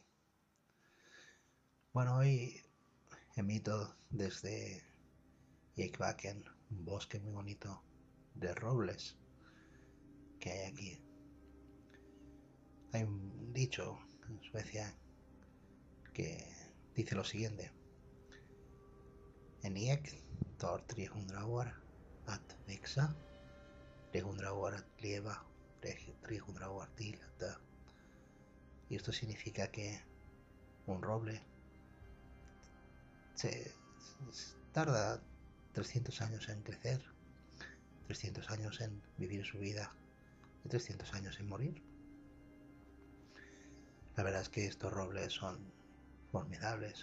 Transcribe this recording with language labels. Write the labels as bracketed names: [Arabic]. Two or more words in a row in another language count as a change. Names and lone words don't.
[Spanish] Bueno, hoy emito desde Jekbaken, un bosque muy bonito de robles que hay aquí. Hay un dicho en Suecia que dice lo siguiente: [Swedish] En ek tar 300 år att växa, 300 år att leva, 300 år till att dö. [Spanish] Y esto significa que un roble se tarda 300 años en crecer, 300 años en vivir su vida y 300 años en morir. La verdad es que estos robles son formidables.